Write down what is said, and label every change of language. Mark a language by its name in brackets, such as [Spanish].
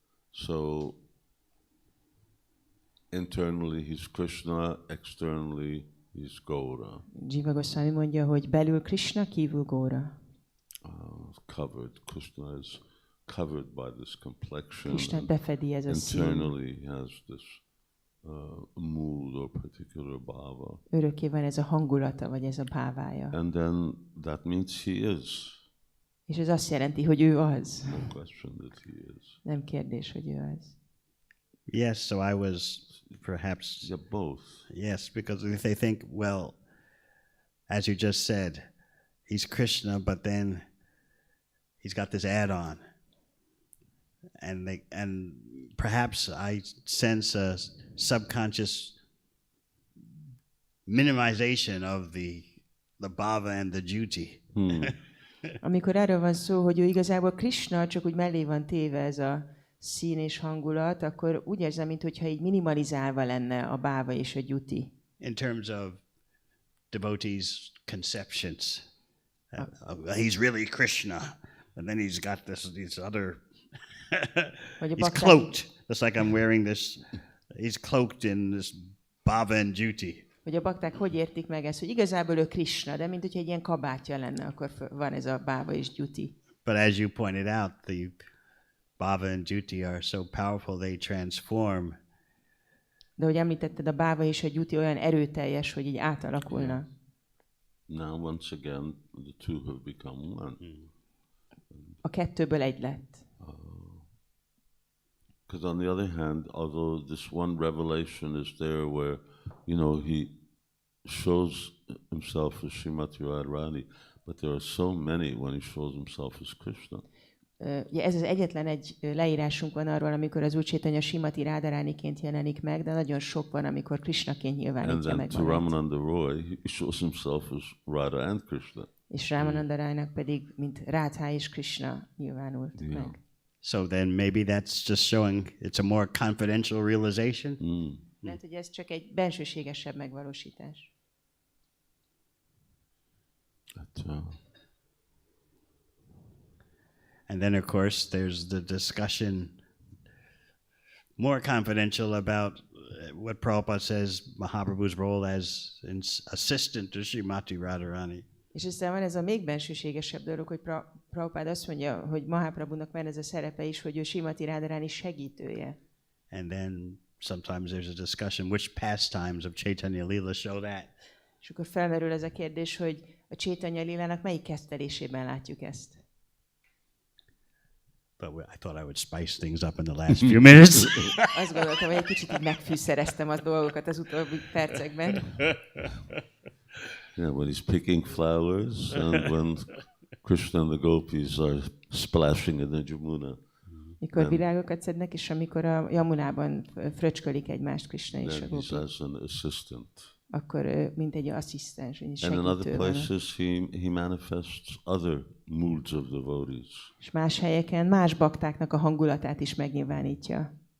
[English] So internally he's Krishna, externally he's Gaura. [Hungarian] Jiva Gosvāmī mondja, hogy belül Krishna, kívül Gaura. [English] Covered. Krishna is covered by this complexion. [Hungarian] Krishna befedi ez a szín. [English] Internally he has this mood or particular bhava. [Hungarian] Örökké van ez a hangulata, vagy ez a bhávája. [English] And then that means he is. [Hungarian] És ez azt jelenti, hogy ő az. [English] No question that he is. [Hungarian] Nem kérdés, hogy ő az. [English] Yes, so I was perhaps... Yeah, both. Yes, because if they think, well, as you just said, he's Krishna, but then he's got this add-on. And perhaps I sense a subconscious minimization of the bhava and the duty. [Hungarian] Amikor erről van szó, hogy ő igazából Krishna, csak úgy mellé van téve ez a szín és hangulat, akkor úgy érzem, mintha így minimalizálva lenne a báva és a gyuti. [English] In terms of devotees' conceptions. He's really Krishna, and then he's got these other... he's cloaked, just like I'm wearing this. He's cloaked in this bhava and duty. [Hungarian] Hogy a bakták hogy értik meg ezt, hogy igazából ő Krishna, de mint hogyha egy ilyen kabátja lenne, akkor van ez a báva és gyuti. [English] But as you pointed out, the bhava and duty are so powerful they transform. [Hungarian] De hogy említetted, a báva és a gyuti olyan erőteljes, hogy így átalakulna. [English] Now once again the two have become one. [Hungarian] A kettőből egy lett. [English] Because on the other hand, although this one revelation is there where, you know, he shows himself as Srimati Radharani, but there are so many when he shows himself as Krishna. [Hungarian] Ez az egyetlen egy leírásunk van arról, amikor az Úr Caitanya Srimati Radharaniként jelenik meg, de nagyon sok van, amikor Krishnaként nyilvánítja meg magát. [English] And then to Ramananda Roy, he shows himself as Radha and Krishna. [Hungarian] És Ramananda Roynak pedig, mint Radha és Krishna nyilvánult meg. [English] So then maybe that's just showing it's a more confidential realization. [Hungarian] Lehet, hogy ez csak egy bensőségesebb megvalósítás. [English] And then of course there's the discussion more confidential about what Prabhupada says Mahaprabhu's role as an assistant to Srimati Radharani. [Hungarian] És aztán van ez a még bensőségesebb dolog, hogy Prabhupád azt mondja, hogy Mahaprabhunak van ez a szerepe is, hogy ő Srimati Radharani segítője. [English] And then sometimes there's a discussion which pastimes of Caitanya Lila show that. [Hungarian] És akkor felmerül ez a kérdés, hogy a Caitanya Lilának melyik kezdtelésében látjuk ezt. [English] But I thought I would spice things up in the last few minutes. [Hungarian] Azt gondoltam, hogy egy kicsit így megfűszereztem a dolgokat az utóbbi percekben. [English] Yeah, when he's picking flowers and when Krishna and the gopis are splashing in the Jamuna. [Hungarian] Mikor virágokat szednek, és amikor a Yamunában fröcskölik egymást Krishna és a gopik. [English] He's as an assistant. [Hungarian] akkor ő mint egy asszisztens, egy [English] And in other [Hungarian] segítő van. [English] places he manifests other moods of devotees. [Hungarian] És más helyeken más baktáknak a hangulatát is megnyilvánítja.